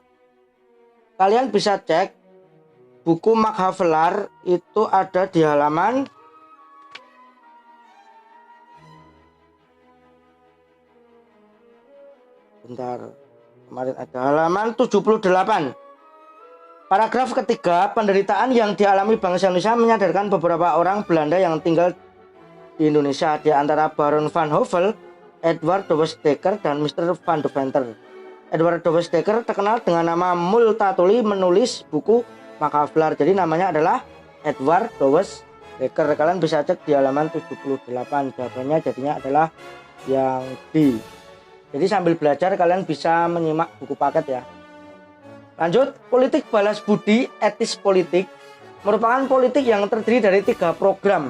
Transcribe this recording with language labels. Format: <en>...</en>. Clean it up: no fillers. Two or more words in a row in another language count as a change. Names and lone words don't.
<id>Kalian bisa cek buku Max Havelaar itu ada di halaman kemarin ada halaman 78. Paragraf ketiga, penderitaan yang dialami bangsa Indonesia menyadarkan beberapa orang Belanda yang tinggal di Indonesia, di antara Baron van Hove, Edward Douwes Dekker, dan Mr. van Deventer. Edward Douwes Dekker terkenal dengan nama Multatuli menulis buku Max Havelaar. Jadi namanya adalah Edward Douwes Dekker. Kalian bisa cek di halaman 78. Jawabannya jadinya adalah yang D. Jadi sambil belajar kalian bisa menyimak buku paket ya. Lanjut, politik balas budi, etis politik merupakan politik yang terdiri dari 3 program.</id>